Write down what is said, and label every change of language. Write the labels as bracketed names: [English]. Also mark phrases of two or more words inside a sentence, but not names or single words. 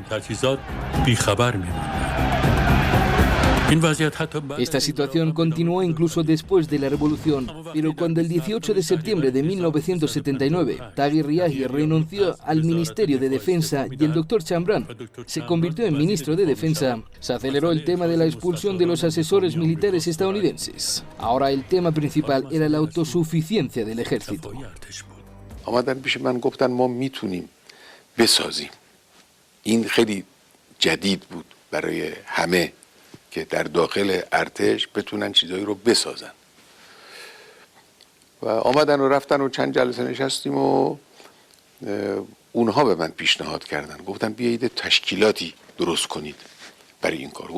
[Spanish] Esta situación continuó incluso después de la revolución, pero cuando el 18 de septiembre de 1979 Taghi Riahi renunció al Ministerio de Defensa y el Dr. Chamran se convirtió en ministro de Defensa, se aceleró el tema de la expulsión de los asesores militares estadounidenses. Ahora el tema principal era la autosuficiencia del ejército. [Persian] آمدن پیش من گفتن ما میتونیم بسازیم. این خیلی جدید بود برای همه که در داخل ارتش بتونن چیزایی رو بسازن و آمدن و رفتن و چند جلسه نشستیم و اونها به من پیشنهاد کردن، گفتن بیایید تشکیلاتی درست کنید برای این کار.